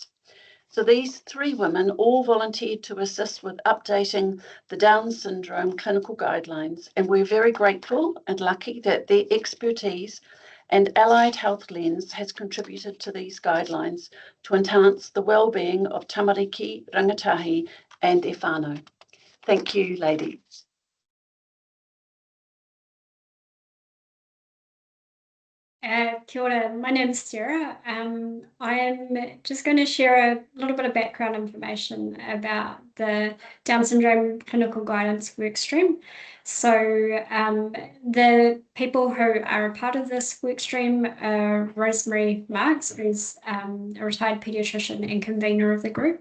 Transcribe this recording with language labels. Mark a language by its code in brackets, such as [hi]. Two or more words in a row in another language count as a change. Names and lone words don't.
[en] So these three women all volunteered to assist with updating the Down syndrome clinical guidelines, and we're very grateful and lucky that their expertise and allied health lens has contributed to these guidelines to enhance the well-being of [mi] tamariki, rangatahi [en] and their whānau. Thank you, ladies. [mi] Kia ora, [en] my name's Sara. I am just going to share a little bit of background information about the Down syndrome clinical guidance workstream. So the people who are a part of this workstream are Rosemary Marks, who's a retired paediatrician and convener of the group.